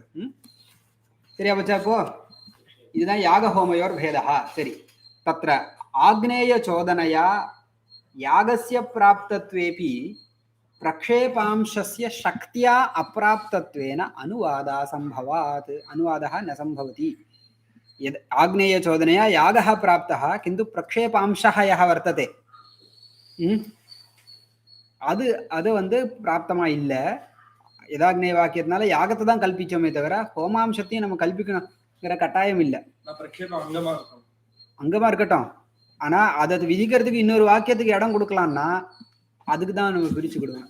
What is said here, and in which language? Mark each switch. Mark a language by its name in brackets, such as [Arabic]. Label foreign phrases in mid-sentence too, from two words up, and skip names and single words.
[Tamil] சரியா பச்சா? அப்போ இதுதான் [Sanskrit] याग होमयोर् भेदा. சரி, तत्र आग्नेय चोदनया यागस्य प्राप्तत्वेऽपि प्रक्षेपांशस्य शक्त्या अप्राप्तत्वेन अनुवादा सम्भवात्. அனுவாதः न संभवति. यद् आग्नेय चोदनया यागः प्राप्तः किन्तु प्रक्षेपांशः यः वर्तते [Tamil] அது அது வந்து பிராப்தமா இல்லை. யதாக்னேய வாக்கியத்தினால யாகத்தை தான் கல்பிச்சோமே தவிர ஹோமாம்சத்தையும் நம்ம கல்பிக்கணுங்கிற கட்டாயம் இல்லை. அங்கமா இருக்கட்டும், ஆனா அதை விதிக்கிறதுக்கு இன்னொரு வாக்கியத்துக்கு இடம் கொடுக்கலாம்னா அதுக்கு தான் நம்ம பிரிச்சு கொடுக்கணும்.